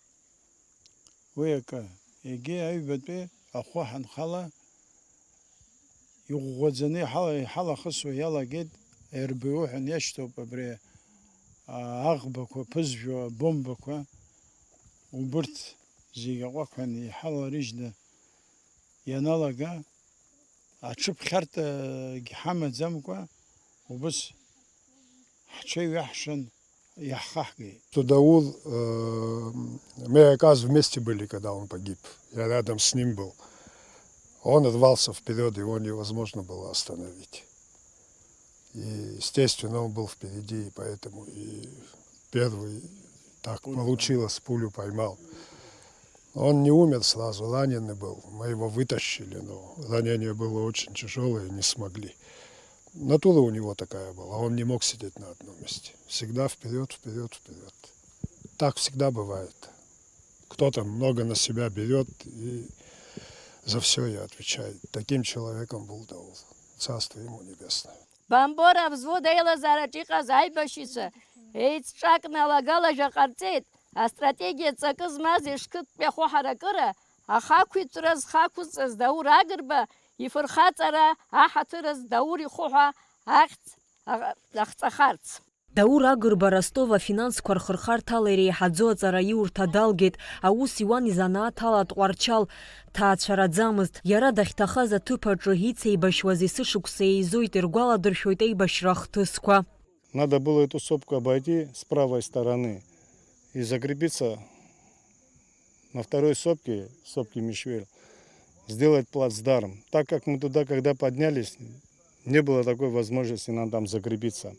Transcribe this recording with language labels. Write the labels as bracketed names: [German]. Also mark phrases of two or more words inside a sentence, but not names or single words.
[Abkhazian] Уи акы егьи аҩбатәи ахәы ҳанхала иӷәӷәаӡаны иҳалахысуа иалагеит РБУ ҳәа иашьҭоуп абри аӷбақәа ԥызжәо абомбақәа. Убырҭ зегьы аҟәақҳәан иҳаларыжьны ианалага аҽыԥхьартагьы ҳамаӡамкәа убыс ҳҽеиҩаҳшан иаҳхаҳгеит. [Russian] Даул, мы оказывается вместе были, когда он погиб. Я рядом с ним был. Он рвался вперед, его невозможно было остановить. И, естественно, он был впереди, и поэтому и первый так получилось, пулю поймал. Он не умер сразу, раненый был. Мы его вытащили, но ранение было очень тяжелое, не смогли. Натура у него такая была, он не мог сидеть на одном месте. Всегда вперед, вперед, вперед. Так всегда бывает. Кто-то много на себя берет и за все и отвечает. Таким человеком был Даур. Царство ему небесное. [Abkhazian] Бамбора взвода Елазарачиха Зайбашица. Еицҿакны алагалажә ҟарҵеит, астратегиа ҵакы змаз ишқыҭтәи ахәаҳаракыра, ахақәиҭра зхақәҵаз Даур Агрба ифырхаҵара аҳаҭыраз Даур ихәы ахьӡ ахҵахарц. Даур Агрба Ростов афинансқәа рхырхарҭала иреиҳаӡоу аҵара иурҭа далгеит. Аус иуан изанааҭ ала Тҟәарчал ҭаацәараӡамызт. Иара дахьҭахаз аҭыԥ аҿы ицеибашьуаз есышықәса еизоит, иргәаладыршәоит еибашьра ахҭысқәа. [Russian] Надо было эту сопку обойти с правой стороны и закрепиться на второй сопке, сопке Мишвель, сделать плацдарм. Так как мы туда, когда поднялись, не было такой возможности нам там закрепиться.